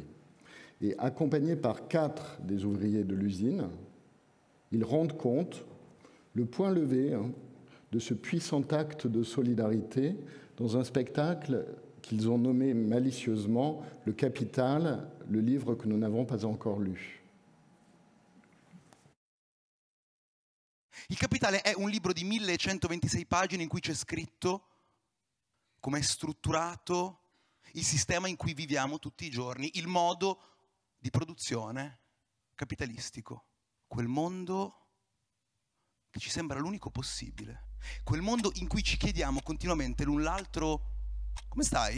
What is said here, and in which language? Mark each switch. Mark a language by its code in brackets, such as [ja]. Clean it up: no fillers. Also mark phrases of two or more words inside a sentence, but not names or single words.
[fr] Et accompagnés par 4 des ouvriers de l'usine, ils rendent compte, le point levé, de ce puissant acte de solidarité dans un spectacle qu'ils ont nommé malicieusement « Le Capital », le livre que nous n'avons pas encore lu. [it] Il Capitale è un libro di 1126 pagine in cui c'è scritto come è strutturato il sistema in cui viviamo tutti i giorni, il modo di produzione capitalistico, quel mondo che ci sembra l'unico possibile, quel mondo in cui ci chiediamo continuamente l'un l'altro: come stai?